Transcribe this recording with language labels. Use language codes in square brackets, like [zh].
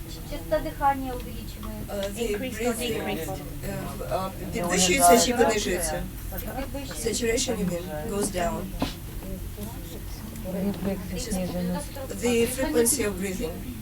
[ru] Частота дыхания увеличивается. [uk] Підвищується чи понижується? [en] Saturation, you mean, goes down. [ru] Рефлексы снижены. [en] The frequency of breathing.